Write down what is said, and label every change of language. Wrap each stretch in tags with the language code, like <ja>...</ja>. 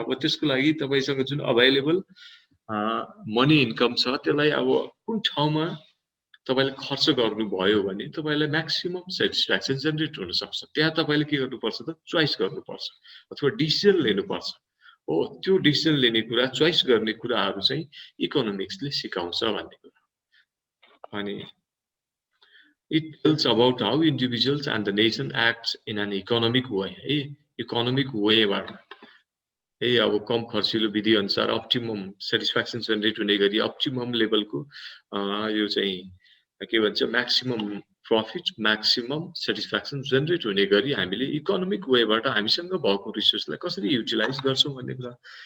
<ne>अब त्यसको लागि तपाईसँग जुन अवेलेबल मनी इन्कम छ त्यसलाई अब कुन ठाउँमा तपाईले खर्च गर्नुभयो भने तपाईलाई म्याक्सिमम सेटिस्फ्याक्सन जेनेरेट हुन सक्छ। त्यहाँ तपाईले के गर्नुपर्छ त चोइस गर्नुपर्छ अथवा डिसिजन लिनुपर्छ। हो, त्यो डिसिजन लिने कुरा, चोइस गर्ने कुराहरू चाहिँ इकोनोमिक्सले सिकाउँछ भन्ने कुरा। अनि</ne> <en>it tells about how individuals and the nation acts in an economic way</en> <ne>है, इकोनोमिक वेबाट है। अब कम खर्चिलो विधि अनुसार अप्टिमम सेटिस्फ्याक्सन जेनेरेट हुने गरी अप्टिमम लेभलको यो चाहिँ के भन्छ maximum profit, maximum satisfaction generate हुने गरी हामीले इकोनोमिक वेबाट हामीसँग भएको रिसोर्सलाई कसरी युटिलाइज गर्छौं भन्ने कुरा।</ne>